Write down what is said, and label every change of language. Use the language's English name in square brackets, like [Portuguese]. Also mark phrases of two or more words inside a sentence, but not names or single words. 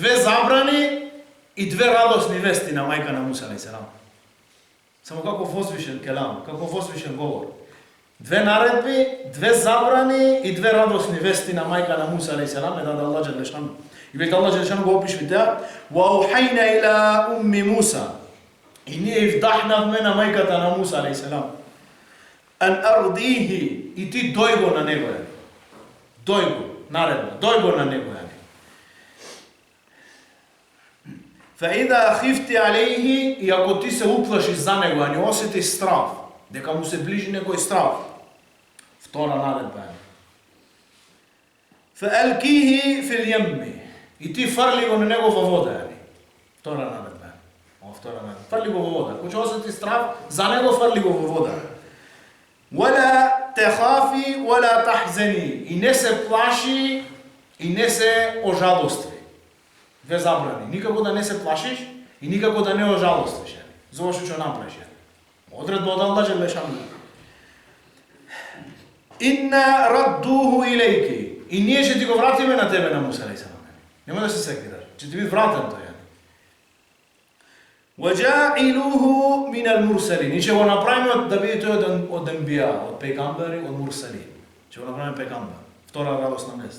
[Macedonian] Две забрани и две радосни вести на мајка на Муса [Arabic] عليه السلام. [Macedonian] Само како возвишен келам, како возвишен говор. Две наредби, две забрани и две радосни вести на мајка на Муса [Arabic] عليه السلام, [Macedonian] даде Аллах [Arabic] جل شأنه. [Macedonian] И веќе Аллах [Arabic] جل شأنه [Macedonian] го опишува тоа: [Arabic] "وأوحينا إلى أم موسى". [Macedonian] И ние вдахнавме на мајката на Муса [Arabic] عليه السلام. أن أرضعيه, [Macedonian] и ти дој го на него. Дој го, наредба, дој го на него. [Arabic] فَإِذَا خِفْتِ عَلَيْهِ, [Macedonian] и ако ти се уплашиш за него, а не осетиш страв, дека му се ближи некој страв, втора наредба е. [Arabic] فَأَلْكِيهِ فِي الْيَمِّ, [Macedonian] и ти фрли го на него во вода. Втора наредба е. Втора наредба. Фрли го во вода. Ако ќе осетиш страв, за него фрли го во вода. [Arabic] وَلَا تَخَافِ وَلَا تَحْزَنِ, [Macedonian] и не се плаши, и не се ожалостви. Две забрани. Никако да не се плашиш и никако да не ожалоствиш. За што ќе направиш. Одредба од Аллах [Arabic] جل شأنه. إنا رادوه إليك. [Macedonian] И ние ќе ти го вратиме на тебе, на Муса [Arabic] عليه السلام. [Macedonian] Нема да се секираш. Ќе ти биде вратен тој. [Arabic] وجاعلوه من المرسلين. [Macedonian] И ќе го направиме да биде тој од анбија, од пегамбери, од мурсалин. Ќе го направиме пегамбер. Втора радосна вест.